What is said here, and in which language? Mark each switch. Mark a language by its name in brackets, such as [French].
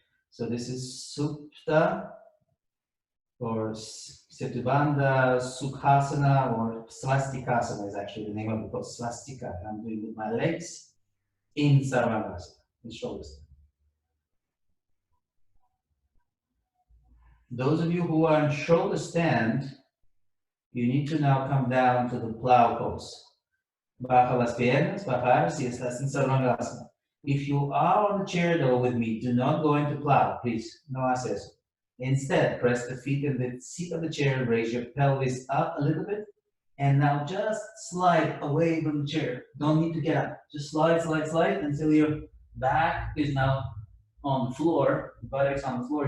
[English] So this is Supta or Setubandha, Sukhasana, or Swastikasana is actually the name of the pose. Swastika. I'm doing with my legs in Sarvangasana, with shoulders. Those of you who are in shoulder stand, you need to now come down to the plow pose. [Spanish] Baja las piernas, bajar si estás en Sarvangasana. [English] If you are on the chair though with me, do not go into plow, please. [Spanish] No haces eso. [English] Instead, press the feet in the seat of the chair, raise your pelvis up a little bit, and now just slide away from the chair. Don't need to get up. Just slide, slide, slide until your back is now on the floor, buttocks on the floor.